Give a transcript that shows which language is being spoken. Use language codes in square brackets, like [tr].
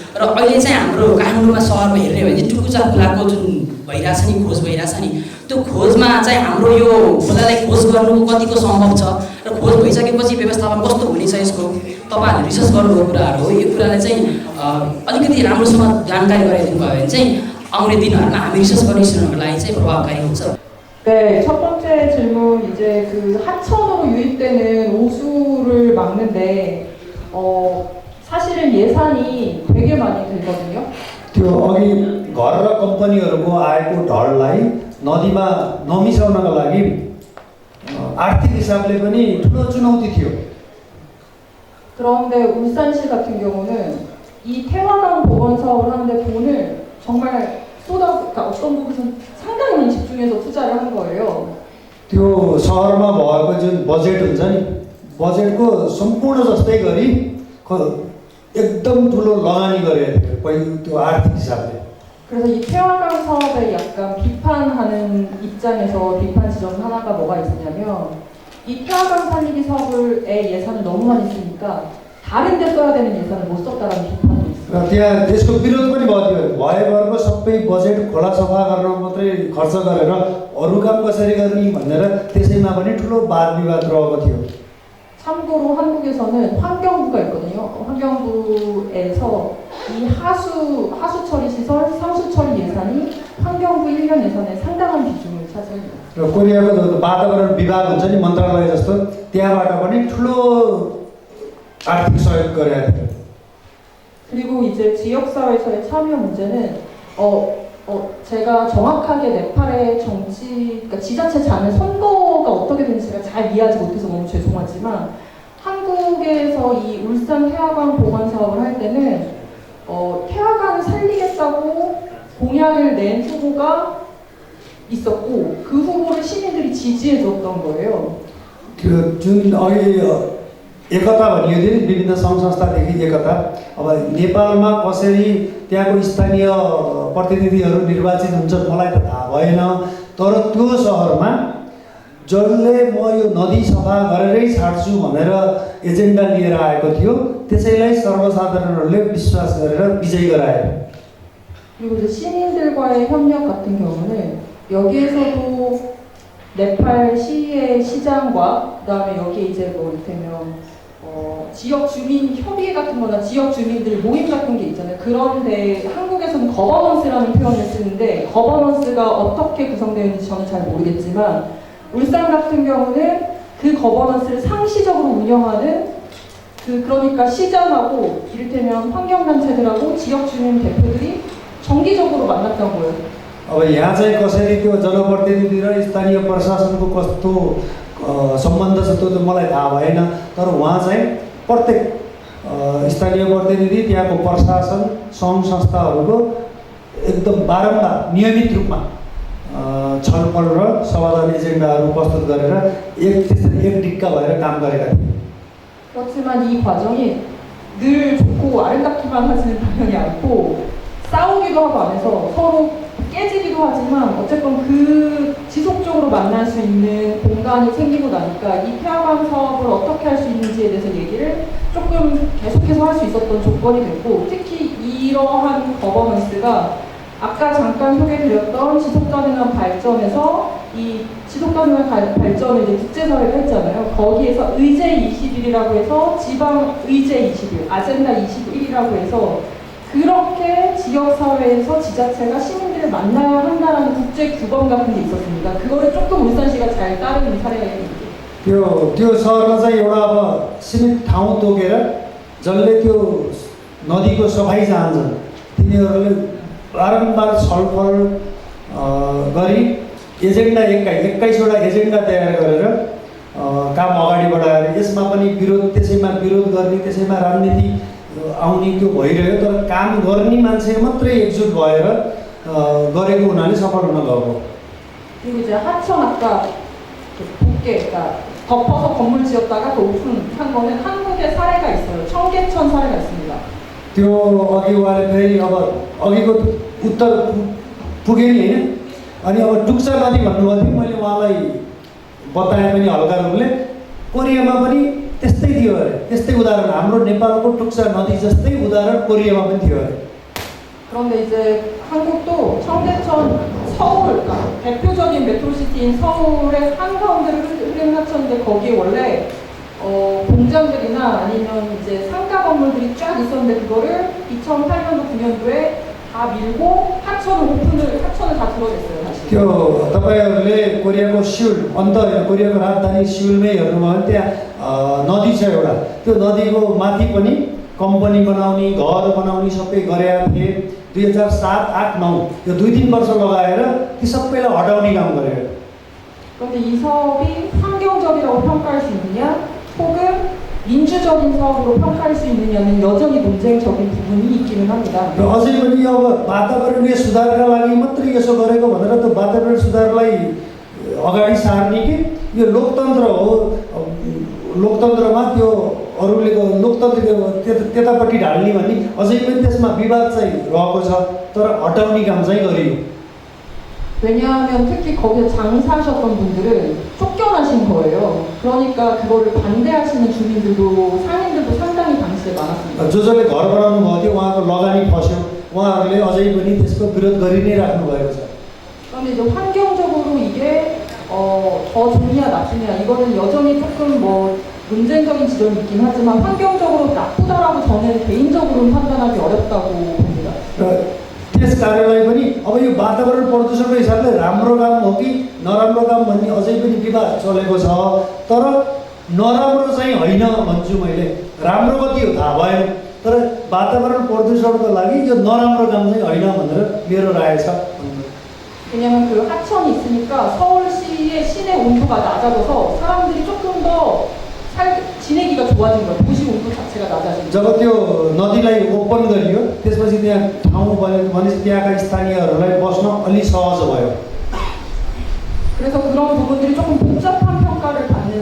[ne] र अहिले चाहिँ हाम्रो काठमाडौँमा सहरमा हेर्ने भने चाहिँ टुकुचा खोलाको जुन भइरहेछ नि, खोज भइरहेछ नि, त्यो खोजमा चाहिँ हाम्रो यो खोलालाई खोज गर्नु कतिको सम्भव छ र खोज भइसकेपछि व्यवस्थापन कस्तो हुनेछ यसको तपाईँहरूले रिसर्च गर्नुभएको कुराहरू हो। यो कुरालाई चाहिँ अलिकति राम्रोसँग जानकारी गराइदिनु भयो भने चाहिँ आउने दिनहरूमा हामी रिसर्च गर्ने स्टुडेन्टहरूको लागि चाहिँ प्रभावकारी हुन्छ। [ko] 네, 첫 번째 질문 이제 그 하천으로 유입되는 오수를 막는데 사실은 예산이 되게 많이 들거든요. [ne] त्यो अघि घर र कम्पनीहरूको आएको ढललाई नदीमा नमिसाउनका लागि आर्थिक हिसाबले पनि ठुलो चुनौती थियो। [ko] 그런데 울산시 같은 경우는 이 태화강 복원 사업을 하는데 돈을 정말 그러니까 어떤 부분은 상당히 많이 집중해서 투자를 한 거예요. [ne] त्यो सहरमा भएको जुन बजेट हुन्छ नि, बजेटको सम्पूर्ण जस्तै गरी एकदम ठुलो लगानी गरेको थियो पहिलो त्यो आर्थिक हिसाबले। [ko] 그래서 이 태화강 사업에 약간 비판하는 입장에서 비판 지점 하나가 뭐가 있었냐면 이 태화강 살리기 사업의 예산을 너무 많이 쓰니까 다른 데 써야 되는 예산을 못 썼다라는 비판이 있어요. [ne] र त्यहाँ त्यसको विरोध पनि भएभरको सबै बजेट खोला सफा गर्न मात्रै खर्च गरेर अरू काम कसरी गर्ने भनेर त्यसैमा पनि ठुलो वाद विवाद रहेको थियो। [ko] 참고로 한국에서는 환경부가 있거든요. 환경부에서 이 하수 처리 시설, 상수 처리 예산이 환경부 1년 예산의 상당한 비중을 차지합니다. [ne] र कोरियाको वातावरण विभाग हुन्छ नि, मन्त्रालय जस्तो, त्यहाँबाट पनि ठुलो आर्थिक सहयोग गरेको थियो। [ko] 그리고 이제 지역사회에서의 참여 문제는 제가 정확하게 네팔의 정치, 그러니까 지자체장의 선거가 어떻게 되는지 제가 잘 이해하지 못해서 너무 죄송하지만 한국에서 이 울산 태화강 보관 사업을 할 때는 태화강을 살리겠다고 공약을 낸 후보가 있었고 그 후보를 시민들이 지지해 줬던 거예요. [ne] त्यो जुन अघि एकता भनियो थियो विभिन्न सङ्घ संस्थादेखि एकता, अब नेपालमा कसरी त्यहाँको स्थानीय प्रतिनिधिहरू निर्वाचित हुन्छन् मलाई त थाहा भएन, तर त्यो सहरमा जसले म यो नदी सफा गरेरै छाड्छु भनेर एजेन्डा लिएर आएको थियो, त्यसैलाई सर्वसाधारणहरूले विश्वास गरेर विजय गराए। [ko] 그리고 이제 시민들과의 협력 같은 경우는 여기에서도 네팔 시의 시장과 그다음에 여기 이제 뭐 이를테면 지역 주민 협의회 같은 거나 지역 주민들 모임 같은 게 있잖아요. 그런데 한국에서는 거버넌스라는 표현을 쓰는데 거버넌스가 어떻게 구성되어 있는지 저는 잘 모르겠지만 울산 같은 경우는 그 거버넌스를 상시적으로 운영하는 그러니까 시장하고 이를테면 환경단체들하고 지역 주민 대표들이 정기적으로 만났다고요. [ne] अब यहाँ चाहिँ कसरी त्यो जनप्रतिनिधि र स्थानीय प्रशासनको कस्तो सम्बन्ध छ त्यो त मलाई थाहा भएन, तर उहाँ चाहिँ प्रत्येक स्थानीय प्रतिनिधि त्यहाँको प्रशासन सङ्घ संस्थाहरूको एकदम बारम्बार नियमित रूपमा छलफल र समाधान एजेन्डाहरू प्रस्तुत गरेर एक डिक्का भएर काम गरेका थिए। [ko] 그렇지만 이 과정이 늘 좋고 아름답기만 하지는 당연히 않고 싸우기도 하고 안 해서 서로 깨지기도 하지만 어쨌건 그 지속적으로 만날 수 있는 공간이 생기고 나니까 이 폐하관 사업을 어떻게 할 수 있는지에 대해서 얘기를 조금 계속해서 할 수 있었던 조건이 됐고, 특히 이러한 거버넌스가 아까 잠깐 소개드렸던 지속가능한 발전에서 이 지속가능한 발전을 이제 국제사회가 했잖아요. 거기에서 의제 21이라고 해서 지방 의제 21, 아젠다 21이라고 해서 그렇게 지역사회에서 지자체가 시민들을 만나야 한다는 국제 규범 같은 게 있었습니다. 그거를 조금 울산시가 잘 따르는 사례가 있습니다. [ne] त्यो सहरमा चाहिँ एउटा अब सीमित ठाउँ तोकेर जसले त्यो नदीको सफाइ चाहन्छन् तिनीहरूले बारम्बार छलफल गरी एजेन्डा 21वटा एजेन्डा तयार गरेर काम अगाडि बढाएर यसमा पनि विरोध त्यसैमा विरोध गर्ने त्यसैमा राजनीति आउने त्यो भइरह्यो, तर काम गर्ने मान्छे मात्रै एकजुट भएर गरेको हुनाले सफल हुन गएको। [ko] 그리고 이제 하천 아까 곱게 그러니까 덮어서 건물 지었다가 그 오픈한 거는 한국의 사례가 있어요. 청계천 사례가 있습니다. [ne] त्यो अघि उहाँले फेरि अब अघिको उत्तर पुगेँ नि होइन, अनि अब टुक्सा नदी भन्नुभएको थियो, मैले उहाँलाई बताएँ पनि हल्का रूपले। कोरियामा पनि त्यस्तै थियो अरे, त्यस्तै उदाहरण हाम्रो नेपालको टुक्सा नदी जस्तै उदाहरण कोरियामा पनि थियो अरे। [ko] 그런데 이제 한국도 청계천 서울, 그러니까 대표적인 메트로시티인 서울의 한가운데를 흐르는 하천인데 거기에 원래 공장들이나 아니면 이제 상가 건물들이 쫙 있었는데 그거를 2008년도 9년도에 다 밀고 하천을 다 들어댔어요 다시. [ne] त्यो तपाईँहरूले कोरियाको सिउल कोरियाको राजधानी सिउलमै हेर्नुभयो भने त्यहाँ नदी छ एउटा, त्यो नदीको माथि पनि कम्पनी बनाउने घर बनाउने सबै गरेका थिए। 2007, 8, 9 यो 2-3 वर्ष लगाएर ती सबैलाई हटाउने काम गरेको। [ko] 그런데 이 사업이 환경적이라고 평가할 수 있느냐 혹은 민주적인 사업으로 평가할 수 있느냐는 여전히 논쟁적인 부분이 있기는 합니다. [ne] र अझै पनि अब वातावरणीय सुधारका लागि मात्रै यसो गरेको भनेर त्यो वातावरण सुधारलाई अगाडि सार्ने कि यो लोकतन्त्र हो, लोकतन्त्रमा त्यो अरूले लोकतन्त्रको त्यतापट्टि ढाल्ने भन्ने अझै पनि त्यसमा विवाद चाहिँ रहेको छ, तर हटाउने काम चाहिँ गरियो। [ko] 왜냐하면 특히 거기서 장사하셨던 분들은 쫓겨나신 거예요. 그러니까 그거를 반대하시는 주민들도 상인들도 상당히 당시에 많았습니다. [ne] जसले घर बनाउनु भएको थियो उहाँको लगानी फस्यो, उहाँहरूले अझै पनि त्यसको विरोध गरि नै राख्नु भएको छ। [ko] 그런데 이제 환경적으로 이게 더 좋냐 나쁘냐 이거는 여전히 조금 뭐 논쟁적인 지점이 있긴 하지만 환경적으로 나쁘다라고 저는 개인적으로는 판단하기 어렵다고 봅니다. [ne] त्यस कार्यलाई पनि अब यो वातावरण प्रदूषणको हिसाबले राम्रो काम हो कि नराम्रो काम भन्ने अझै पनि विवाद चलेको छ, तर नराम्रो चाहिँ होइन भन्छु मैले, राम्रो कति हो थाहा भएन, तर वातावरण प्रदूषणको लागि यो नराम्रो काम चाहिँ होइन भनेर मेरो राय छ। [ko] 왜냐면 그 하천이 있으니까 서울시의 시내 온도가 낮아져서 사람들이 조금 더 지내기가 좋아진 거예요. 도시 온도 자체가 낮아진 거예요. [ne] जब त्यो नदीलाई ओपन गरियो त्यसपछि त्यहाँ ठाउँ बन्यो भनेपछि त्यहाँका स्थानीयहरूलाई बस्न अलि सहज भयो। [ko] 그래서 그런 부분들이 조금 복잡한 평가를 받는.